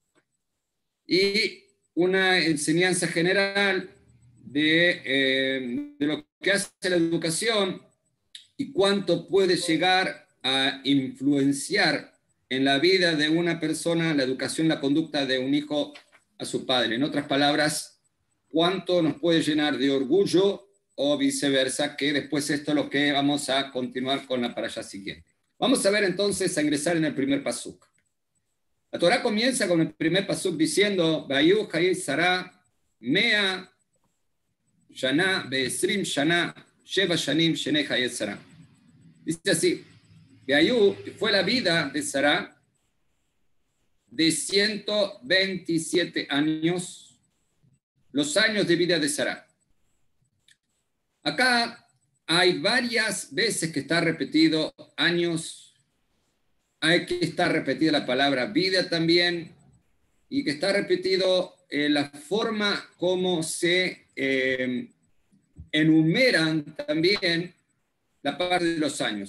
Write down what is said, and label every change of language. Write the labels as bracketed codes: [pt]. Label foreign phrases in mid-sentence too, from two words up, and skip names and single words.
[es] Y una enseñanza general de lo que hace la educación y cuánto puede llegar a influenciar en la vida de una persona la educación, la conducta de un hijo a su padre. En otras palabras, cuánto nos puede llenar de orgullo o viceversa, que después esto es lo que vamos a continuar con la parashá siguiente. Vamos a ver entonces, a ingresar en el primer pasuk. La Torá comienza con el primer pasuk diciendo, [he] ויהיו חיי שרה, מאה שנה, ועשרים שנה, ושבע שנים, שני חיי שרה. [es] Dice así, Vayu fue la vida de Sará de 127 años, los años de vida de Sará. Acá hay varias veces que está repetido años, hay que estar repetida la palabra vida también, y que está repetido la forma como se enumeran también la parte de los años.